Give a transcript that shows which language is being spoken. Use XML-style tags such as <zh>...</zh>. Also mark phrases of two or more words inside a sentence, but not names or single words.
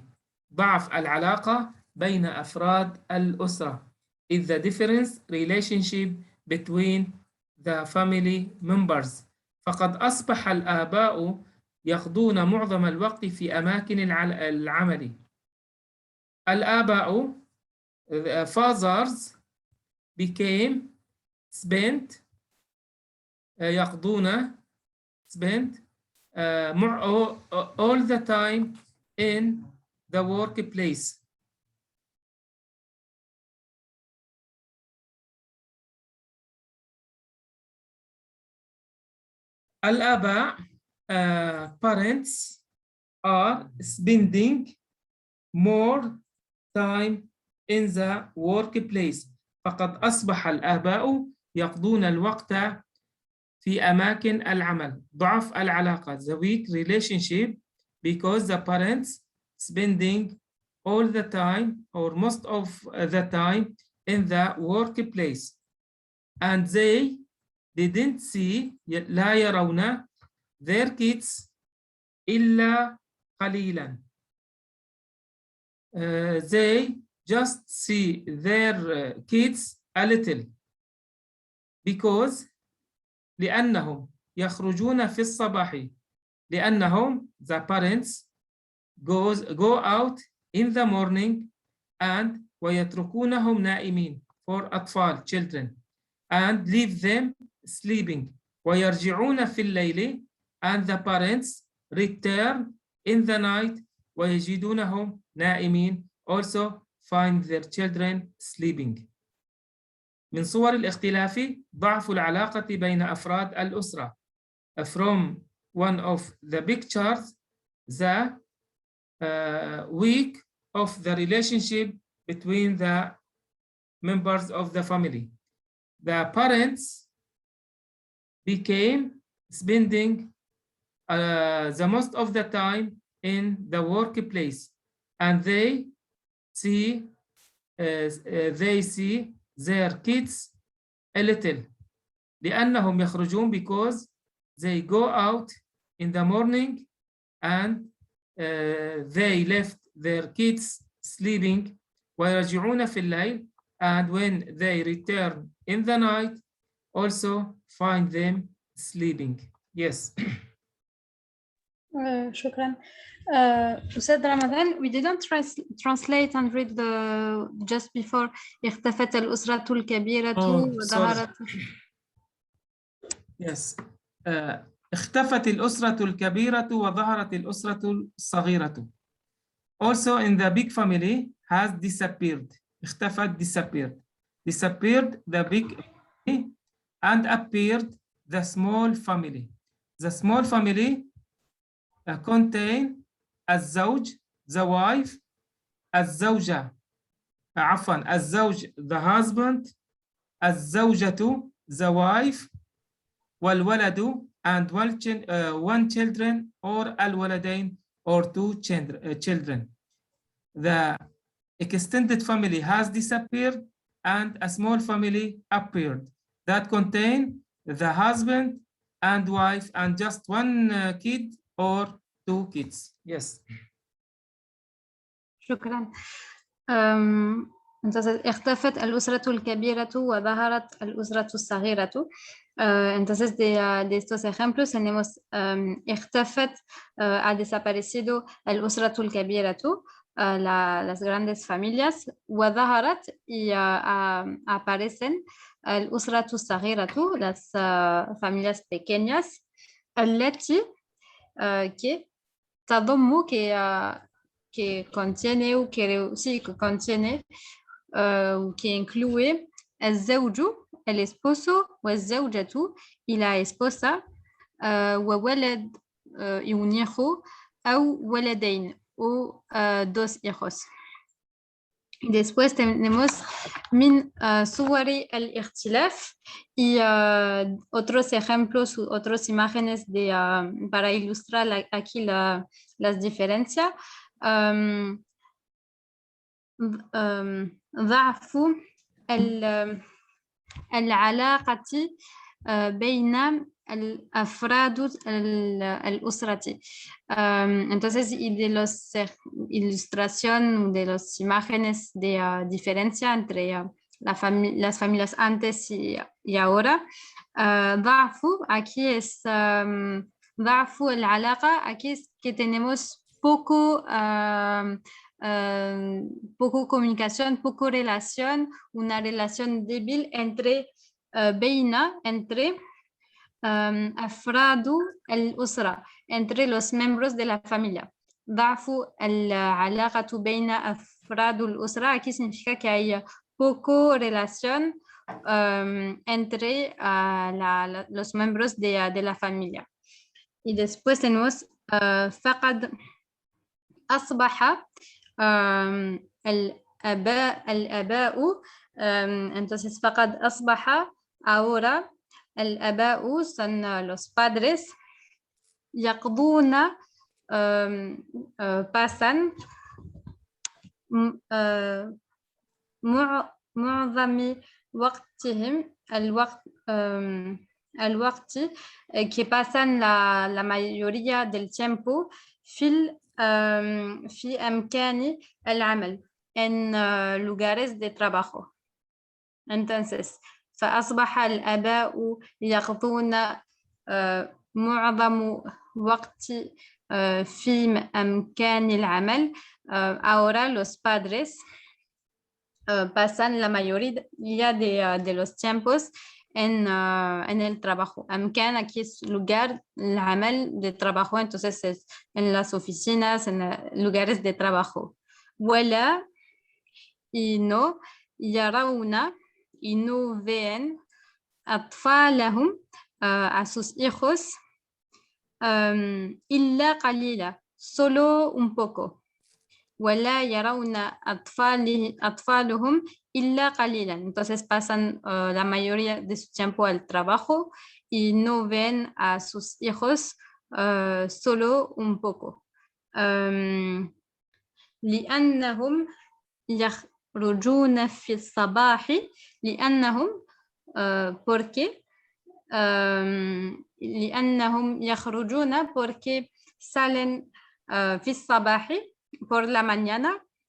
<ar>ضعف العلاقة بين أفراد الأسرة</ar> <en>is the difference relationship between the family members.</en> <ar>فقد أصبح الآباء يقضون معظم الوقت في أماكن العمل.</ar> <en>الآباء fathers spent all the time in the workplace. الآباء parents are spending more time in the workplace.</en> <ar>فقد أصبح الآباء يقضون الوقت في أماكن العمل. ضعف العلاقة</ar> <en>the weak relationship because the parents spending all the time or most of the time in the workplace and they didn't see</en> <ar>لا يرون</ar> <en>their kids</en> <ar>إلا قليلا.</ar> <en>They just see their kids a little because</en> <ar>لأنهم يخرجون في الصباح.</ar> <en>لأنهم the parents go out in the morning and</en> <ar>ويتركونهم نائمين</ar> <en>for أطفال children and leave them sleeping.</en> <ar>ويرجعون في الليل</ar> <en>and the parents return in the night</en> <ar>ويجدونهم نائمين</ar> <en>also find their children sleeping.</en> <ar>من صور الاختلاف ضعف العلاقة بين أفراد الأسرة.</ar> <en>From one of the pictures the weak of the relationship between the members of the family. The parents became spending the most of the time in the workplace and they see their kids a little</en> <ar>لأنهم يخرجون</ar> <en>because they go out in the morning and they left their kids sleeping</en> <ar>ويرجعون في الليل</ar> <en>and when they return in the night also find them sleeping. Yes.</en> <ar>شكرا. أستاذ رمضان,</ar> <en>we didn't translate and read the just before</en> <ar>اختفت الأسرة الكبيرة وظهرت.</ar> <en>Yes.</en> <ar>اختفت الأسرة الكبيرة وظهرت الأسرة الصغيرة.</ar> <en>Also in the big family has disappeared. اختفت disappeared. Disappeared the big family and appeared the small family. The small family contain الزوج the wife</en> <ar>الزوجة عفوا الزوج</ar> <en>the husband الزوجة the wife والولد and one children or الولدين or two children. The extended family has disappeared and a small family appeared that contain the husband and wife and just one kid or two kids. Yes.</en> <ar>شكرا. Entonces, اختفت الأسرة الكبيرة وظهرت الأسرة الصغيرة.</ar> <es>Entonces, de estos ejemplos tenemos اختفت, ha desaparecido</es> <ar>الأسرة الكبيرة,</ar> <es>las grandes familias, وظهرت y aparecen</es> <ar>الأسرة الصغيرة,</ar> <es>las familias pequeñas, التي que تضم que contiene o que sí que contiene que incluye الزوج el esposo والزوجة y la esposa وولد y un hijo</es> <ar>أو ولدين</ar> <es>o dos hijos. Después tenemos</es> <ar>من صور الاختلاف</ar> <es>y otros ejemplos, otras imágenes para ilustrar aquí las diferencias.</es> <ar>ضعف العلاقة بين الأفراد الأسرة.</ar> <es>Entonces, y de las ilustración de las imágenes de diferencia entre las familias antes y ahora.</es> <ar>ضعف</ar> <es>aquí es</es> <ar>ضعف العلاقة,</ar> <es>aquí es que tenemos poco comunicación, poco relación, una relación débil entre entre</es> <ar>أفراد الأسرة,</ar> <es>entre los miembros de la familia.</es> <ar>ضعف العلاقة بين أفراد الأسرة</ar> <es>aquí significa que hay poco relación entre los miembros de la familia. Y después tenemos</es> <ar>فقد أصبح الآباء.</ar> <es>Entonces</es> <ar>فقد أصبح</ar> <es>ahora الآباء son los padres. يقضون pasan</es> <ar>معظم وقتهم الوقت</ar> <es>que pasan la mayoría del tiempo</es> <ar>في أمكان العمل</ar> <es>en lugares de trabajo. Entonces,</es> <ar>فأصبح الآباء يقضون معظم وقت في أمكان العمل.</ar> <es>Ahora los padres pasan la mayoría de los tiempos en el trabajo. أمكان aquí es lugar, العمل de trabajo, entonces es en las oficinas, en lugares de trabajo. ولا y no يرون y no ven أطفالهم a sus hijos</es> <ar>إلا قليلا,</ar> <es>solo un poco.</es> <ar>ولا يرون أطفالهم إلا قليلا.</ar> <es>Entonces pasan la mayoría de su tiempo al trabajo y no ven a sus hijos solo un poco.</es> <ar>لأنهم يخرجون في الصباح.</ar> <es>لأنهم porque</es> <ar>لأنهم يخرجون</ar> <es>porque salen</es> <ar>في الصباح</ar> <es>por la mañana</es>